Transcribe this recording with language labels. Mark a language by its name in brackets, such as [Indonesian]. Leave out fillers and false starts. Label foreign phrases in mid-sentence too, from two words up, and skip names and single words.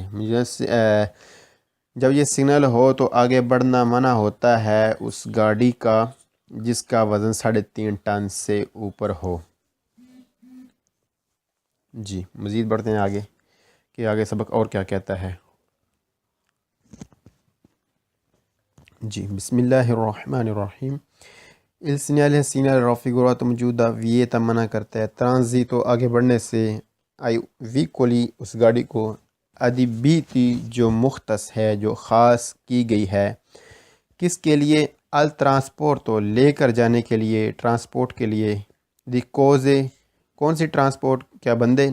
[Urdu] جب یہ سگنل ہو تو آگے بڑھنا منع ہوتا ہے اس گاڑی کا جس کا وزن 3.5 ٹن سے اوپر ہو۔ جی مزید بڑھتے ہیں آگے کہ آگے سبق اور کیا کہتا ہے۔ جی بسم اللہ الرحمن الرحیم۔ [Italian] il segnale raffigurato [Urdu] موجودہ ویتا منع کرتا ہے ٹرانزیٹو آگے بڑھنے سے، ویکولی اس گاڑی کو، ادیبیتی جو مختص ہے، جو خاص کی گئی ہے، کس کے لیے؟ [Italian] il trasporto [Urdu] لے کر جانے کے لیے، ٹرانسپورٹ کے لیے، [Italian] di cose [Urdu] کون سی ٹرانسپورٹ، کیا بندے؟